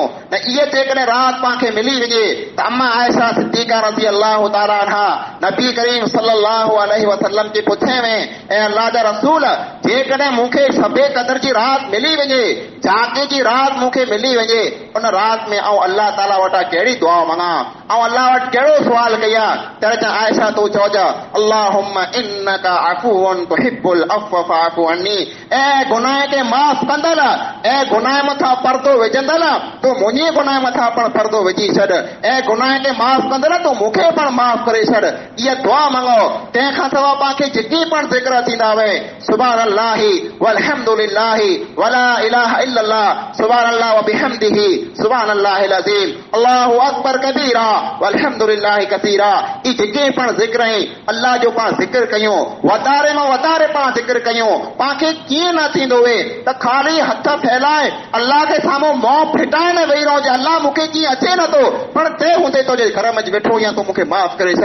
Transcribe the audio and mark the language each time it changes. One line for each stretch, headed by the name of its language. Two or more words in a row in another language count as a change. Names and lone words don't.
Sindhi: न इहे जेकॾहिं राति पाण खे मिली वञे त अम्मा आयशा सिद्दीक़ा
Arabic: رضي الله تعالى عنها
Sindhi: नबी करीम
Arabic: صلى الله عليه وسلم
Sindhi: खे पुछे में, ऐं अल्लाह जा रसूल जेकॾहिं मूंखे शबे क़दर जी राति मिली वञे, जाॻे जी राति मूंखे मिली वञे, उन राति में आऊं अल्लाह ताला वटां कहिड़ी दुआ मंगा, ऐं अल्लाह वटि कहिड़ो सुवाल कयां? त आयशा तूं चओ
Arabic: اللهم إنك عفو تحب العفو فاعف عني.
Sindhi: ऐं गुनाह खे माफ़ कंदल, ऐं गुनाह मथां पर्दो विझंदल, तूं मुंहिंजे गुनाह मथां पण पर्दो विझी छॾ, ऐं गुनाह खे माफ़ कंदल तूं मूंखे पण माफ़ करे छॾ। इहा दुआ मंगो। तंहिंखां सवाइ पाण खे जेकी पण ज़िक्र थींदा वे
Arabic: سبحان الله والحمد لله ولا إله إلا الله سبحان الله وبحمده سبحان الله العظيم الله أكبر كبيرا والحمد لله كثيرا.
Sindhi: ई जेके पण ज़िक्र आहिनि अल्लाह जो पाण ज़िक्र कयूं, वधारे मां वधारे पाण ज़िक्र कयूं। पाण खे कीअं न थींदो वे त ख़ाली हथ फैलाए अल्लाह खे साम्हूं मुंहुं फिटाए न वेही रहो जे अल्लाह मूंखे कीअं अचे नथो, पण ते हूंदे तो जे घर में वेठो या तूं मूंखे माफ़ करे छॾ।